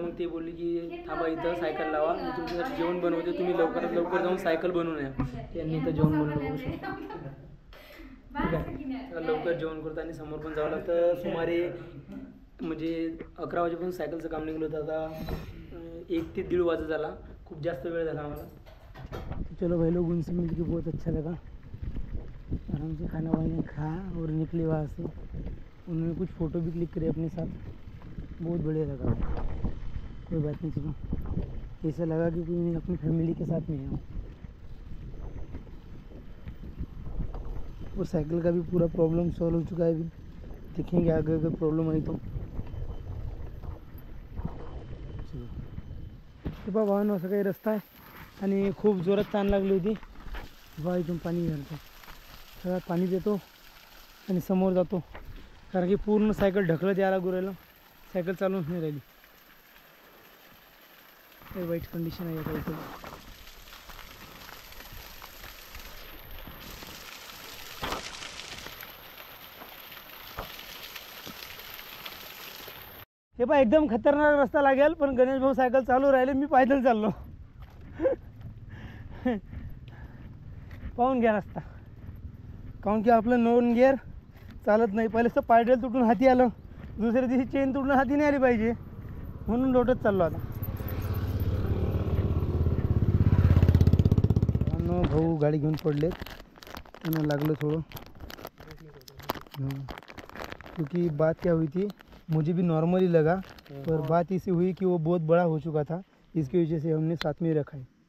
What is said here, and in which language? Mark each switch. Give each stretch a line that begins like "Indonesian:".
Marathi: मग ते बोलली की थांबा इथं सायकल लावा, मी तुमच्यासाठी जेवण बनवते, तुम्ही लवकरात लवकर जाऊन सायकल बनवून या. त्यांनी इथं जेवण बनवलं, ठीक आहे. लवकर जेवण करतो आणि समोर पण जावं लागतं. सुमारे म्हणजे 11 वाजेपासून सायकलचं काम निघलं होतं, आता 1 ते 1:30 वाजत झाला, खूप जास्त वेळ झाला आम्हाला.
Hindi: चलो भाई लोग, उनसे मिल के बहुत अच्छा लगा. आराम से खाना वाना खाया और निकले वहाँ से. उन्होंने कुछ फ़ोटो भी क्लिक करे अपने साथ, बहुत बढ़िया लगा. कोई बात नहीं, चलो ऐसा लगा कि कोई अपनी फैमिली के साथ में है. और साइकिल का भी पूरा प्रॉब्लम सॉल्व हो चुका है. अभी देखेंगे आगे अगर प्रॉब्लम आई तो.
Marathi: चलो वाहन असं काही रस्ता आहे आणि खूप जोरात ताण लागली होती. बा इथून पाणी घालतो, सगळ्यात पाणी देतो आणि समोर जातो, कारण की पूर्ण सायकल ढकलत यायला गुरायला, सायकल चालून नाही राहिली. काही वाईट कंडिशन आहे आता इथं. हे पहा, एकदम खतरनाक रस्ता लागेल, पण गणेश भाऊ सायकल चालू राहिले, मी पैदल चाललो. पाहून घ्या रस्ता, काहून की आपलं नॉन गिअर चालत नाही. पहिलेच तर पायडल तुटून हाती आलं, दुसऱ्या दिवशी चेन तुटून हाती नाही आली पाहिजे, म्हणून लोटत चाललो आता. भाऊ गाड़ी घेऊन पडले, त्यांना लागलं थोडं.
Hindi: क्योंकि बात क्या हुई थी, मुझे भी नॉर्मली लगा, पर बात इसी हुई कि वो बहुत बड़ा हो चुका था, इसकी वजह से हमने साथ में रखा है.